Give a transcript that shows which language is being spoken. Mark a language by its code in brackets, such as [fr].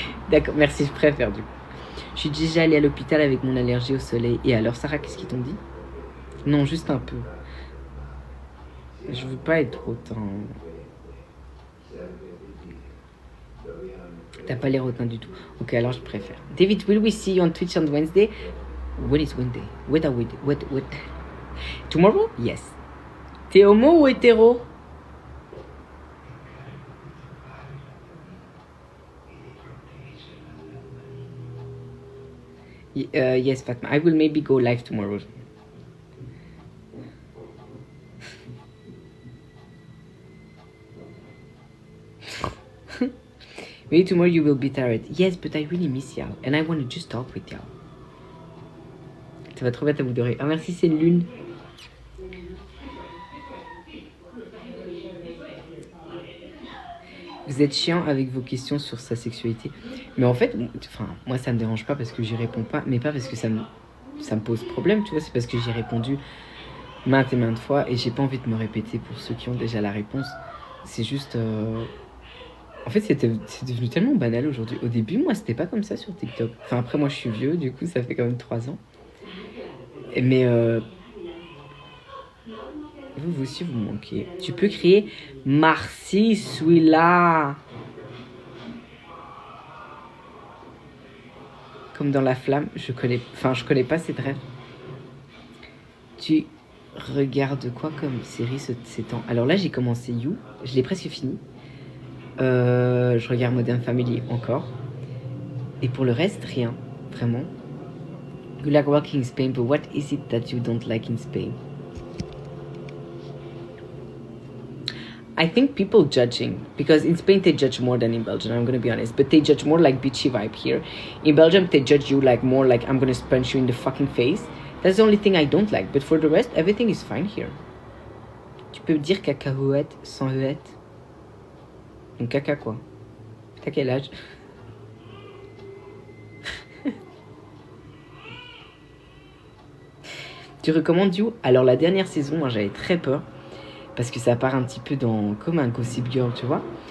[fr] D'accord, merci, je préfère du coup. Je suis déjà allée à l'hôpital avec mon allergie au soleil. Et alors, Sarah, qu'est-ce qu'ils t'ont dit? Non, juste un peu. Je veux pas être hautain. T'as pas l'air hautain du tout. Ok, alors je préfère. [en] David, will we see you on Twitch on Wednesday? When is Wednesday? What? Tomorrow? Yes. [fr] T'es homo ou hétéro? [en] Yes, Fatma. I will maybe go live tomorrow. Maybe tomorrow you will be tired. Yes, but I really miss y'all. And I want to just talk with y'all. [fr] Ça va trop bien à vous de rire. Ah, merci, c'est une lune. Vous êtes chiant avec vos questions sur sa sexualité. Mais en fait, moi ça me dérange pas parce que j'y réponds pas. Mais pas parce que ça me pose problème, tu vois. C'est parce que j'y ai répondu maintes et maintes fois. Et j'ai pas envie de me répéter pour ceux qui ont déjà la réponse. C'est juste... En fait, c'est devenu tellement banal aujourd'hui. Au début, moi, c'était pas comme ça sur TikTok. Enfin, après, moi, je suis vieux, du coup, ça fait quand même 3 ans. Mais vous aussi, vous manquez. Tu peux crier « Merci, suis là !» Comme dans La Flamme, je connais pas cette rêve. Tu regardes quoi comme série ces temps? Alors là, j'ai commencé You. Je l'ai presque fini. Je regarde Modern Family encore. Et pour le reste, rien. Vraiment. [en] You like working in Spain, but what is it that you don't like in Spain? I think people judging, because in Spain they judge more than in Belgium, I'm gonna be honest, but they judge more like bitchy vibe here. In Belgium they judge you like more like I'm gonna punch you in the fucking face. That's the only thing I don't like, but for the rest everything is fine here. [fr] Tu peux dire cacahuète sans huette? Donc caca quoi? T'as quel âge? Tu recommandes You? Alors la dernière saison, moi j'avais très peur parce que ça part un petit peu dans comme un Gossip Girl, tu vois.